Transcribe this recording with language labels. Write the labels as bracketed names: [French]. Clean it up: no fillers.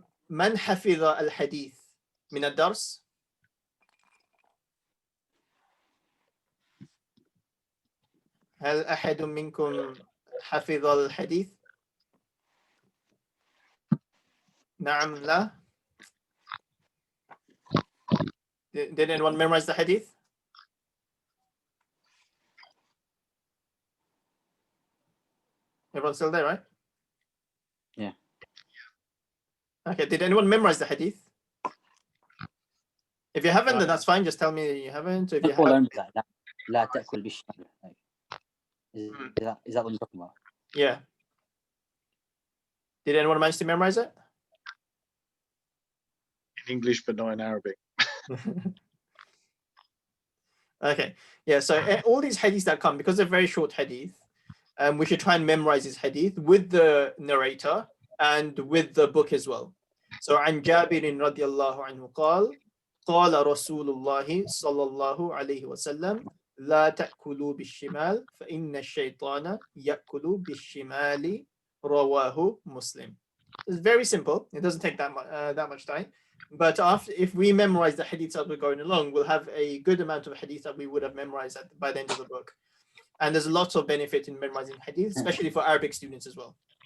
[Arabic] من حفظ الحديث من الدرس؟ هل أحد منكم حفظ الحديث؟ نعم لا. [English] Did anyone memorize the hadith? Everyone's still there, right? Yeah. Okay, did anyone memorize the hadith? If you haven't, then that's fine. Just tell me you haven't. If you haven't, [Arabic] لا تأكل بالشمال. [English] Is that what you're talking about? Yeah. Did anyone manage to memorize it? In English, but not in Arabic. Okay. Yeah, so all these hadiths that come, because they're very short hadith, we should try and memorize this hadith with the narrator and with the book as well. So [Arabic] عن جابر رضي الله عنه قال قال رسول الله صلى الله عليه وسلم لا تأكلوا بالشمال فإن الشيطان يأكل بالشمال رواه مسلم. [English] It's very simple. It doesn't take that much time. But if we memorize the hadiths as we're going along, we'll have a good amount of hadith that we would have memorized by the end of the book. And there's lots of benefit in memorizing hadith, especially for Arabic students as well.